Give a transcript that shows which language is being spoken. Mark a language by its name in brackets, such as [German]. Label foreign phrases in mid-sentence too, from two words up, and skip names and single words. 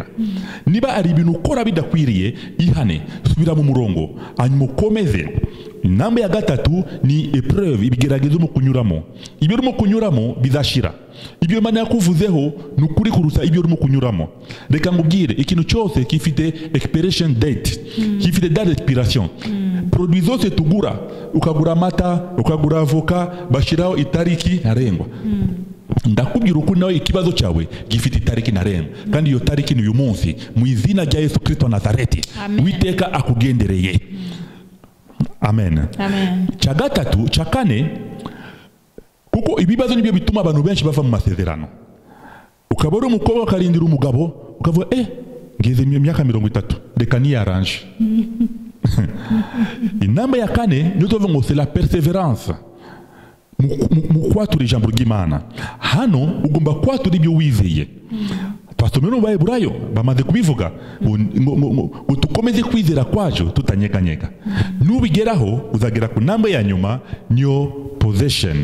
[Kinyarwanda] Niba ari ibintu ukora bidakwiriye ihane, subira mu murongo hanyuma ukomeze. Inamba ya gatatu ni épreuve, ibigeragezo mu kunyuramo. Ibyo urimo kunyuramo bizashira. Ibyo Imana yakuvuzeho ni ukuri kuruta ibyo urimo kunyuramo. Reka ngubwire ikintu cyose kifite [English] expiration date, [Kinyarwanda] kifite [French] date d'expiration. [Kinyarwanda] Produit zose tugura, ukagura amata, ukagura avoka, bashiraho itariki ntarengwa. Ndakubwira uko nawe ikibazo cyawe gifite itariki ntarengwa, kandi iyo tariki ni uyu munsi mu izina rya Yesu Kristo wa Nazareti. Uwiteka akugendereye. Amen. Amen. Cha gatatu, cha kane kuko ibibazo nibyo bituma abantu benshi bava mu masezerano. Ukabona umukobwa akarindira umugabo ukavuga ngeze mu myaka 30 reka ni arrange. Inamba ya kane niyo tuvuga ngo [French] c'est la persévérance. [Kinyarwanda] Mu kwatura ijambo ry'Imana. Hano ugomba kwatura ibyo wizeye. Twasomye no Baheburayo bamaze kubivuga ngo tukomeze kwizera kwacu tutanyeganyega. Nubigeraho uzagera ku namba ya nyuma niyo possession.